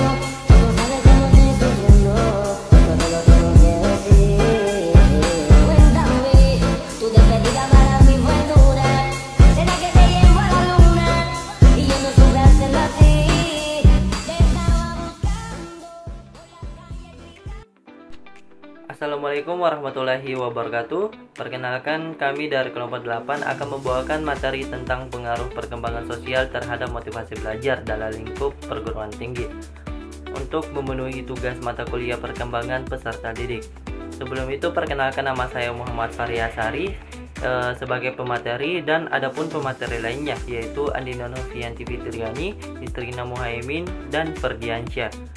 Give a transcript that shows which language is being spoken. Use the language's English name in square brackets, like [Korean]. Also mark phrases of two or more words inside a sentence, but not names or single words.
[Spanish] No sabes cómo estoy sufriendo, todo lo tengo que decir. Cuéntame, tu despedida para mí fue dura. Será que te llevo a la luna y yo no supe hacerlo así. Te estaba buscando por la calle. [Arabic] السلام عليكم ورحمة الله وبركاته. [Indonesian] Perkenalkan, kami dari kelompok 8 akan membawakan materi tentang pengaruh perkembangan sosial terhadap motivasi belajar dalam lingkup perguruan tinggi untuk memenuhi tugas mata kuliah perkembangan peserta didik. Sebelum itu, perkenalkan, nama saya Muhammad Faryasari sebagai pemateri, dan adapun pemateri lainnya yaitu Andina Novianti Fitriani, Istrina Muhaimin, dan Ferdiansyah.